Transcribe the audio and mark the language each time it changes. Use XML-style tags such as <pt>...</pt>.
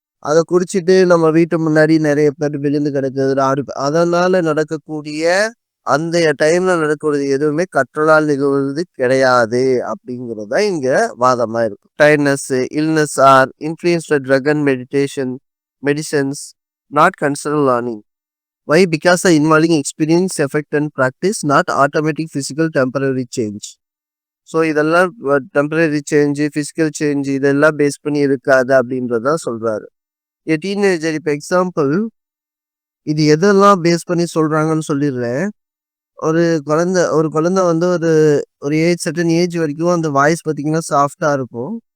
<ta>அத குடிச்சிட்டு நம்ம வீட்டு முன்னாடி நெறைய பேர் விழுந்து கிடக்குது. அதனால நடக்கக்கூடிய அந்த டைம்ல நடக்கிறது எதுவுமே கற்றலால் நிகழ்வது கிடையாது அப்படிங்கிறது தான் இங்க வாதமா இருக்கு.</ta> <en>Tiredness, illness are influenced drug and medicines not consider learning. Why? Because the involving experience, effect and practice, not automatic physical temporary change.</en> <ta>So இதெல்லாம் டெம்பரரி சேஞ்சு, ஃபிசிக்கல் சேஞ்ச் இதெல்லாம் பேஸ் பண்ணி இருக்காது அப்படின்றத சொல்றாரு. டீனேஜர் இப்போ எக்ஸாம்பிள் இது எதெல்லாம் base பண்ணி சொல்றாங்கன்னு சொல்லிடுறேன். ஒரு குழந்தை வந்து ஒரு ஒரு சர்டன் ஏஜ் வரைக்கும் அந்த வாய்ஸ் பார்த்தீங்கன்னா சாஃப்டா இருக்கும்.</ta>